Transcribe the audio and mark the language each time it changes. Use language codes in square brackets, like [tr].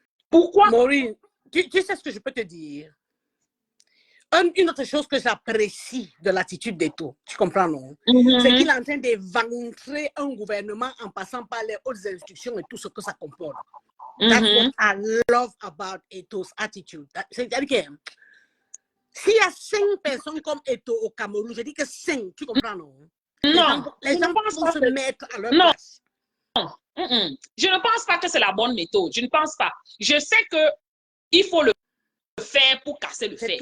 [fr] Pourquoi? Maureen, tu sais ce que je peux te dire? Une autre chose que j'apprécie de l'attitude d'Eto, tu comprends, non? C'est qu'il est en train d'éventrer un gouvernement en passant par les hautes instructions et tout ce que ça comporte. [en] That's what I love about Eto's attitude. [fr] C'est-à-dire que s'il y a 5 personnes comme Eto au Cameroun, je dis que 5, tu comprends, non? Non. Les gens vont se mettre à leur place. Non. Je ne pense pas que c'est la bonne méthode. Je ne pense pas. Je sais qu'il faut le faire pour casser le fer.